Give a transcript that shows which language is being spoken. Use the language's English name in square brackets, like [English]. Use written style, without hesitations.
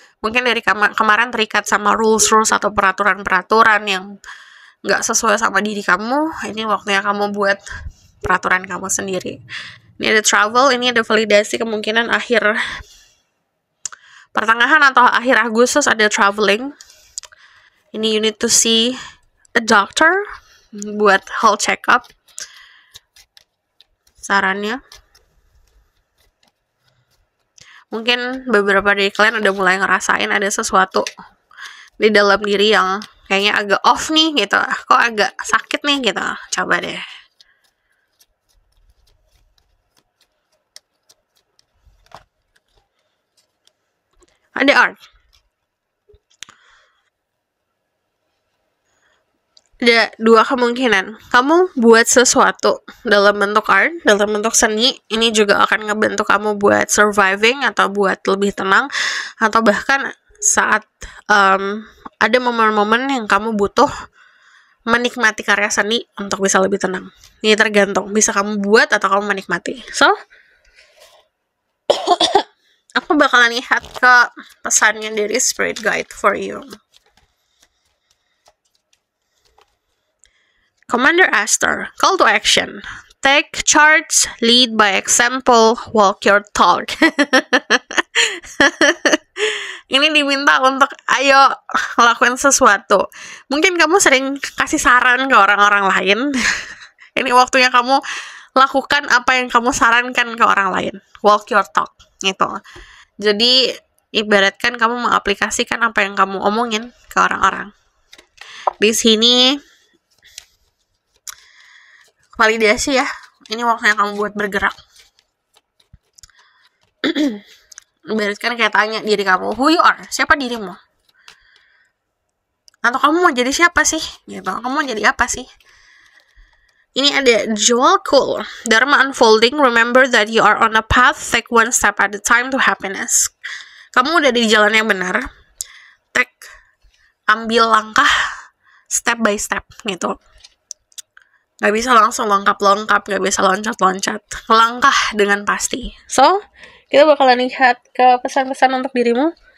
[Indonesian] Mungkin dari kemarin terikat sama rules atau peraturan-peraturan yang nggak sesuai sama diri kamu. Ini waktunya kamu buat peraturan kamu sendiri. Ini ada travel, ini ada validasi, kemungkinan akhir pertengahan atau akhir Agustus ada traveling. [English] Ini you need to see a doctor buat health check up. [Indonesian] Sarannya, mungkin beberapa dari kalian udah mulai ngerasain ada sesuatu di dalam diri yang kayaknya agak off nih gitu, kok agak sakit nih gitu. Coba deh. Ada art. Ada dua kemungkinan. Kamu buat sesuatu dalam bentuk art, dalam bentuk seni, ini juga akan ngebantu kamu buat surviving atau buat lebih tenang, atau bahkan saat ada momen-momen yang kamu butuh menikmati karya seni untuk bisa lebih tenang. Ini tergantung, bisa kamu buat atau kamu menikmati. So, aku bakalan lihat ke pesannya dari Spirit Guide for you. [English] Commander Aster, call to action. Take charge, lead by example, walk your talk. [Indonesian] Ini diminta untuk ayo lakuin sesuatu. Mungkin kamu sering kasih saran ke orang-orang lain. Ini waktunya kamu lakukan apa yang kamu sarankan ke orang lain. [English] Walk your talk, [Indonesian] gitu. Jadi ibaratkan kamu mengaplikasikan apa yang kamu omongin ke orang-orang. Di sini validasi ya. Ini waktunya kamu buat bergerak. Ibaratkan kayak tanya diri kamu, [English] who you are? [Indonesian] Siapa dirimu? Atau kamu mau jadi siapa sih? Gitu. Kamu mau jadi apa sih? Ini ada Joel Cool. Dharma unfolding. [English] Remember that you are on a path. Take one step at a time to happiness. [Indonesian] Kamu udah di jalan yang benar. Ambil langkah step by step gitu. Gak bisa langsung lengkap-lengkap, gak bisa loncat-loncat. Langkah dengan pasti. So, kita bakalan lihat ke pesan-pesan untuk dirimu.